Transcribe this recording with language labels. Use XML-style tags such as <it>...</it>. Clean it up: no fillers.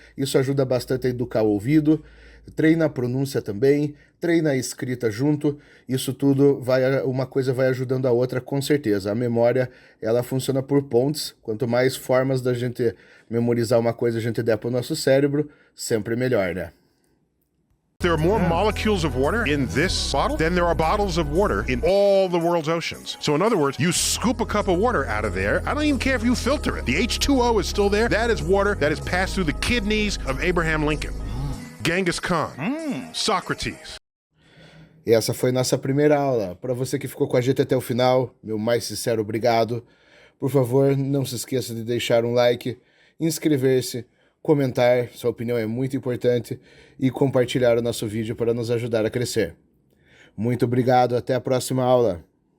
<pt>Isso ajuda bastante a educar o ouvido. Treina a pronúncia também, treina a escrita junto. Isso tudo, uma coisa vai ajudando a outra com certeza. A memória, ela funciona por pontes. Quanto mais formas da gente memorizar uma coisa a gente der para o nosso cérebro, sempre melhor, né?</pt> <en>There are more molecules of water in this bottle than there are bottles of water in all the world's oceans. So in other words, you scoop a cup of water out of there. I don't even care if you filter it. The H2O is still there. That is water that has passed through the kidneys of Abraham Lincoln. Genghis Khan. Socrates.</en> <pt>E essa foi nossa primeira aula. Para você que ficou com a gente até o final, meu mais sincero obrigado. Por favor, não se esqueça de deixar um like, inscrever-se, comentar, sua opinião é muito importante, e compartilhar o nosso vídeo para nos ajudar a crescer. Muito obrigado, até a próxima aula.</pt>